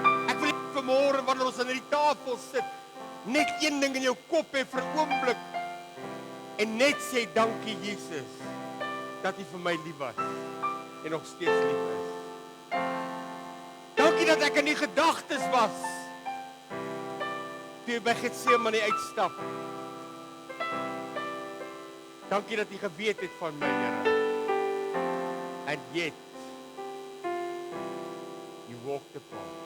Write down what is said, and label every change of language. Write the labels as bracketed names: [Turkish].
[Afrikaans] Ek wil vanmôre wanneer ons aan die tafel sit, net een ding in jou kop hê vir 'n oomblik en net sê dankie Jesus dat U vir my lief was en nog steeds lief is. Dankie dat ek in die gedagtes was toe jy by Getsemane uitstap. Dankie dat U geweet het van my, Here. [English] And yet you walked the path.